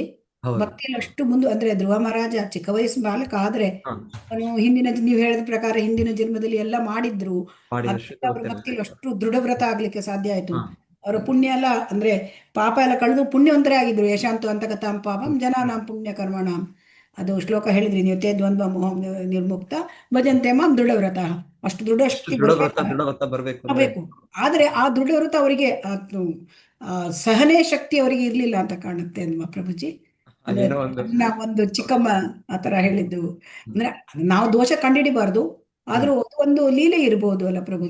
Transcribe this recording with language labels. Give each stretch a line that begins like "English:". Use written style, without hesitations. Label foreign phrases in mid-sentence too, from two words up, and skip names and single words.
Kannada: ಭಕ್ತಿಯಲ್ಲಿ ಅಷ್ಟು ಅಂದ್ರೆ ಧ್ರುವ ಮಹಾರಾಜ ಚಿಕ್ಕ ವಯಸ್ಸು ಬಾಲಕ ಆದ್ರೆ ಹಿಂದಿನ, ನೀವು ಹೇಳಿದ ಪ್ರಕಾರ ಹಿಂದಿನ ಜನ್ಮದಲ್ಲಿ ಎಲ್ಲ ಮಾಡಿದ್ರು, ಅವ್ರ ಭಕ್ತಿಯಲ್ಲಿ ಅಷ್ಟು ದೃಢವ್ರತ ಆಗ್ಲಿಕ್ಕೆ ಸಾಧ್ಯ ಆಯ್ತು. ಅವರ ಪುಣ್ಯ ಎಲ್ಲ ಅಂದ್ರೆ ಪಾಪ ಎಲ್ಲ ಕಳೆದು ಪುಣ್ಯವಂತರೇ ಆಗಿದ್ರು.
Sanskrit: ಯಶಾಂತು ಅಂತಗತಾಂ ಪಾಪಂ ಜನಾನಾಂ ಪುಣ್ಯ ಕರ್ಮಣಾಂ.
Kannada: ಅದು ಶ್ಲೋಕ ಹೇಳಿದ್ರಿ ನೀವು,
Sanskrit: ತೇ ದ್ವಂದ್ವ ಮೋಹ ನಿರ್ಮುಕ್ತ ಭಜಂತೆ ಮಾಂ ದೃಢವ್ರತ.
Kannada: ಅಷ್ಟು ದೃಢಶಕ್ತಿ ದೃಢವ್ರತ ಬರ್ಬೇಕು ಅಂದ್ರೆ ಬೇಕು. ಆದ್ರೆ ಆ ದೃಢವ್ರತ ಅವರಿಗೆ ಸಹನೆ ಶಕ್ತಿ ಅವರಿಗೆ ಇರ್ಲಿಲ್ಲ ಅಂತ ಕಾಣುತ್ತೆ ಅಲ್ವಾ ಪ್ರಭುಜಿ? ಅಂದ್ರೆ ಏನೋ ಒಂದು ನನ್ನ ಒಂದು ಚಿಕ್ಕಮ್ಮ ಆತರ ಹೇಳಿದ್ದು. ಅಂದ್ರೆ ನಾವು ದೋಷ ಕಂಡಿಡಿಬಾರ್ದು, ಆದ್ರೂ ಒಂದು ಲೀಲೆ ಇರ್ಬೋದು ಅಲ್ಲ ಪ್ರಭುಜಿ?